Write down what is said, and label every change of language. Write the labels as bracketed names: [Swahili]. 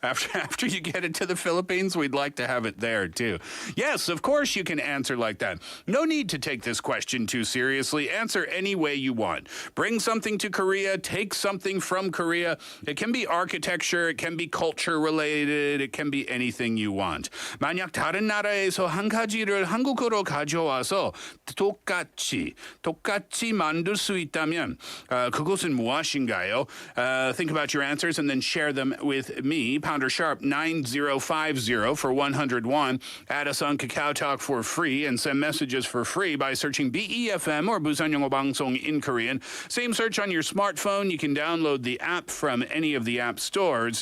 [English] After you get it to the Philippines, we'd like to have it there too. Yes, of course you can answer like that. No need to take this question too seriously. Answer any way you want. Bring something to Korea, take something from Korea. It can be architecture, it can be culture related, it can be anything you want. [Korean] 만약 다른 나라에서 한 가지를 한국으로 가져와서 똑같이 만들 수 있다면 그것은 무엇인가요? [English] Think about your answers and then share them with me, pounder sharp 9050 for 101. Add us on Kakao Talk for free and send messages for free by searching BEFM or 부산영어방송 in Korean. Same search on your smartphone. You can download the app from any of the app stores.